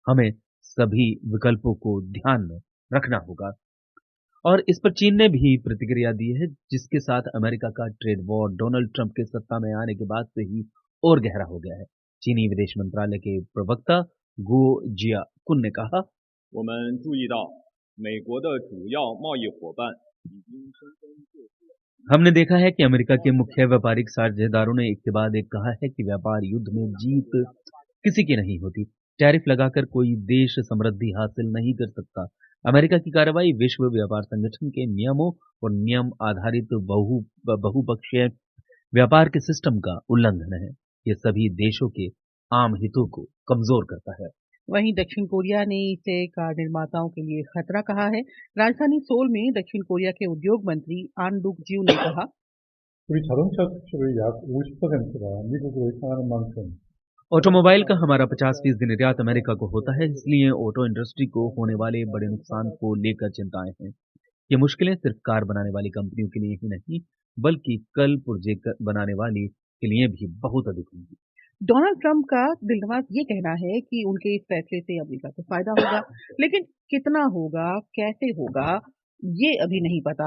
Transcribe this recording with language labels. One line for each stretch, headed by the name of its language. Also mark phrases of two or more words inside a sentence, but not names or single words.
Hindi: हमें सभी विकल्पों को ध्यान में रखना होगा। और इस पर चीन ने भी प्रतिक्रिया दी है, जिसके साथ अमेरिका का
English: trade war
Hindi: डोनाल्ड ट्रंप के सत्ता में आने के बाद से ही और गहरा हो गया है। चीनी विदेश मंत्रालय के प्रवक्ता गो जियाकुन ने कहा,
Chinese: 我们注意到美国的主要贸易伙伴已经纷纷做出
Hindi: हमने देखा है कि अमेरिका के मुख्य व्यापारिक साझेदारों ने एक के बाद एक कहा है कि व्यापार युद्ध में जीत किसी की नहीं होती। टैरिफ लगाकर कोई देश समृद्धि हासिल नहीं कर सकता। अमेरिका की कार्रवाई विश्व व्यापार संगठन के नियमों और नियम आधारित बहुपक्षीय व्यापार के सिस्टम का उल्लंघन है। ये सभी देशों के आम हितों को कमजोर करता है। वहीं दक्षिण कोरिया ने इसे कार निर्माताओं के लिए खतरा कहा है। राजधानी सोल में दक्षिण कोरिया के उद्योग मंत्री आन डुक जियो ने कहा,
Korean: 우리 자동차 수출의 약 50%가 미국으로 향하는 만큼
Hindi: ऑटोमोबाइल का हमारा 50% निर्यात अमेरिका को होता है, इसलिए
English: auto industry
Hindi: को होने वाले बड़े नुकसान को लेकर चिंताएं हैं। ये मुश्किलें सिर्फ कार बनाने वाली कंपनियों के लिए ही नहीं, बल्कि कल पुर्जे बनाने वाली के लिए भी बहुत अधिक होंगी। डोनाल्ड ट्रंप का दिलनवाज ये कहना है कि उनके इस फैसले से अमेरिका को फायदा होगा, लेकिन कितना होगा, कैसे होगा, ये अभी नहीं पता।